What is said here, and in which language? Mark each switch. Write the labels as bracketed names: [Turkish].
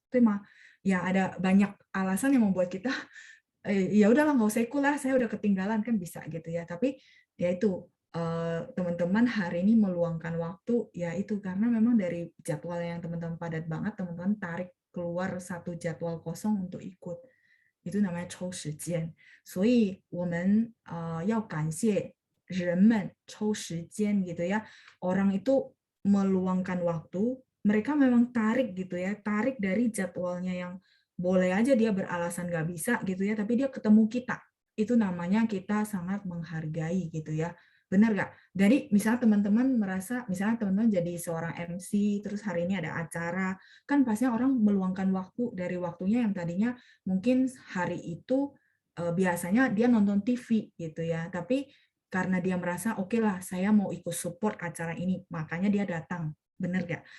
[Indonesian] Itu mah ya ada banyak alasan yang membuat kita ya udahlah nggak usah ikut lah, saya udah ketinggalan kan bisa gitu ya. Tapi ya itu teman-teman hari ini meluangkan waktu ya itu karena memang dari jadwal yang teman-teman padat banget, teman-teman tarik keluar satu jadwal kosong untuk ikut. Itu namanya 抽时间。 [Chinese] 所以我们要感谢人们抽时间 [Indonesian] gitu ya. Orang itu meluangkan waktu, mereka memang tarik gitu ya, tarik dari jadwalnya yang boleh aja dia beralasan nggak bisa gitu ya, tapi dia ketemu kita. Itu namanya kita sangat menghargai gitu ya. Benar nggak? Jadi misalnya teman-teman merasa, misalnya teman-teman jadi seorang MC, terus hari ini ada acara, kan pastinya orang meluangkan waktu dari waktunya yang tadinya mungkin hari itu biasanya dia nonton TV gitu ya, tapi karena dia merasa oke lah saya mau ikut support acara ini, makanya dia datang. Bener gak?